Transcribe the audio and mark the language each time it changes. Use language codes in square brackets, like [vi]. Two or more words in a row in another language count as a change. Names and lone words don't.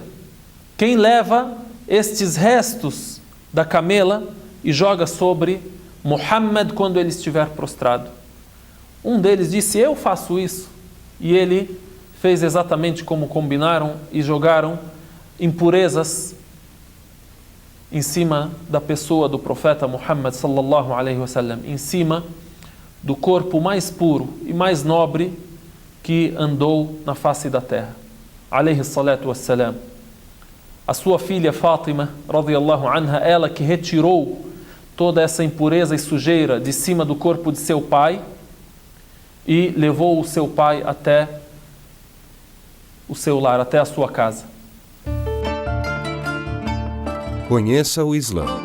[pt] Quem leva estes restos da camela e joga sobre Muhammad quando ele estiver prostrado? Um deles disse: eu faço isso. E ele fez exatamente como combinaram e jogaram impurezas em cima da pessoa do profeta Muhammad [ar] صلى الله عليه وسلم, [pt] em cima do corpo mais puro e mais nobre que andou na face da terra, [ar] عليه الصلاة والسلام. [pt] A sua filha Fátima, [ar] رضي الله عنها, [pt] ela que retirou toda essa impureza e sujeira de cima do corpo de seu pai e levou o seu pai até o seu lar, até a sua casa. Conheça o Islã.